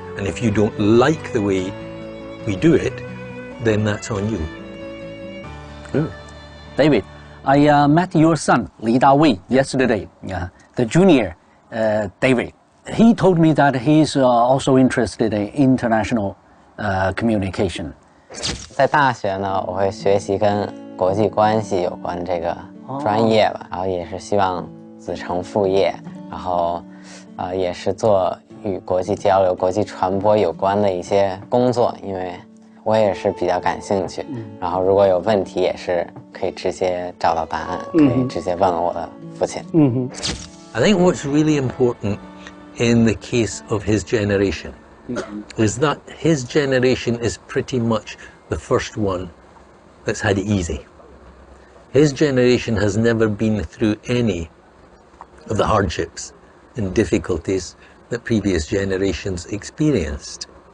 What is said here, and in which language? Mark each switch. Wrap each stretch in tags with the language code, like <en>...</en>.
<en>And if you don't like the way we do it, then that's on you. Good. David, I met your son, Li Dawei, yesterday, the junior David. He told me that he's also interested in international communication.</en> <zh>在大学呢，我会学习跟国际关系有关这个专业吧，然后也是希望子承父业，然后也是做与国际交流、国际传播有关的一些工作，因为我也是比较感兴趣。然后如果有问题，也是可以直接找到答案，可以直接问我的父亲。</zh> <en>I think what's really important in the case of his generation is that his generation is pretty much the first one that's had it easy. His generation has never been through any of the hardships and difficulties that previous generations experienced.</en>